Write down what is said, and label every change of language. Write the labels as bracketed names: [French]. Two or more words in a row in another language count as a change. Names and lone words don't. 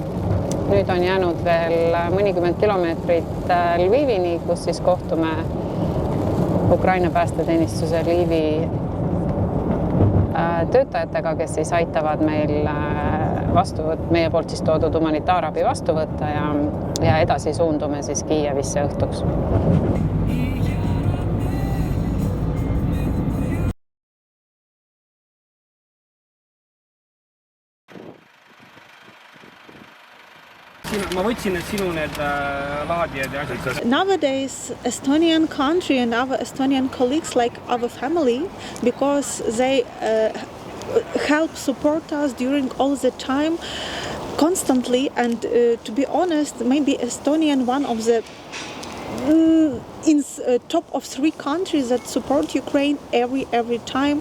[Estonian] Nüüd on jäänud veel mõnikümmend kilomeetrit Lvivini, kus siis kohtume Ukraina päästeteenistuse Lvivi töötajatega, kes siis aitavad meil meie poolt siis toodud humanitaarabi vastu võtta ja edasi suundume siis Kiievisse õhtuks. Ma võtsin need sinu need laadijad ja asjad. [English] Nowadays, Estonian country and our Estonian colleagues like our family, because they help support us during all the time, constantly, and to be honest, maybe Estonian one of the in top of 3 countries that support Ukraine every time.